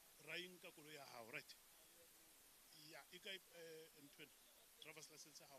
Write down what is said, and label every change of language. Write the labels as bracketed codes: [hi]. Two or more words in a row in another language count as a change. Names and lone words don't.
[st] trying ka koloi ya hao, [en] right? Yeah, you guys driver's license how?